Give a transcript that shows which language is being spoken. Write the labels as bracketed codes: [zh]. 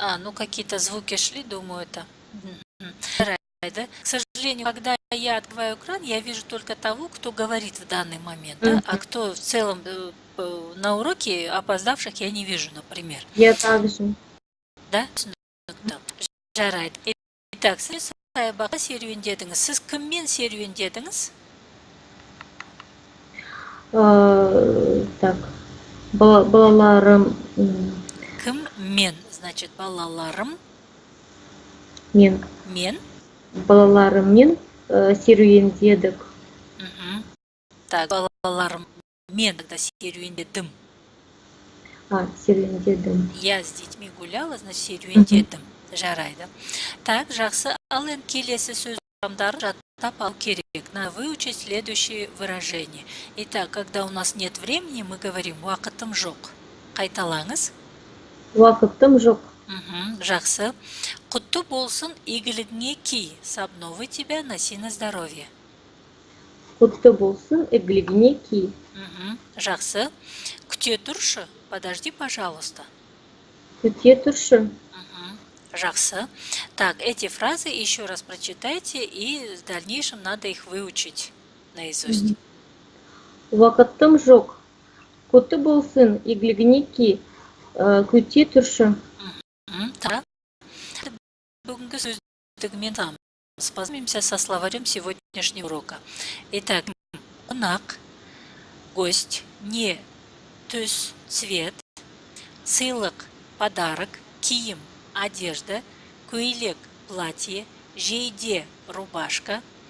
[ru] Ну какие-то звуки шли, думаю, это. [kk] Жарайды. [ru] К сожалению, когда я открываю экран, я вижу только того, кто говорит в данный момент, да? А кто в целом на уроке опоздавших я не вижу, например. Я также. Да? Жарайды. [kk] Итак, саябақта серуендедіңіз. Сіз кіммен серуендедіңіз? Так, балаларым. Кім? Мен, значит, балаларым. Мен. Балаларыммен серуендедік. Так, балаларым мен тогда серуендедім. Серуендедім. [ru] Я с детьми гуляла, значит, [kk] серуендедім. Жарайды. [ru] Так, жақсы. [kk] Ал енді келесі сөз орамдарын жаттап алу керек. [ru] Надо выучить следующее выражение. Итак, когда у нас нет времени, мы говорим [kk] уақытым жоқ. Қайталаңыз. Уақытым жоқ. Жақсы. Құтты болсын, игілігіңе ки. [ru] С обновой тебя, носи на здоровье. [kk] Құтты болсын, игілігіңе ки. Жақсы. Күте тұршы. [ru] Подожди, пожалуйста. [kk] Күте тұршы. Жақсы. [ru] Так, эти фразы еще раз прочитайте, и в дальнейшем надо их выучить наизусть. [kk] Уақытым жоқ. Құтты болсын, игілігіңе ки. Күте тұршы. Так. Бүгінгі сөздігімен [ru] познакомимся со словарем сегодняшнего урока. Итак, қонақ, гость, не, түс, цвет, сыйлық, подарок, киім, одежда, көйлек, платье, жейде, рубашка,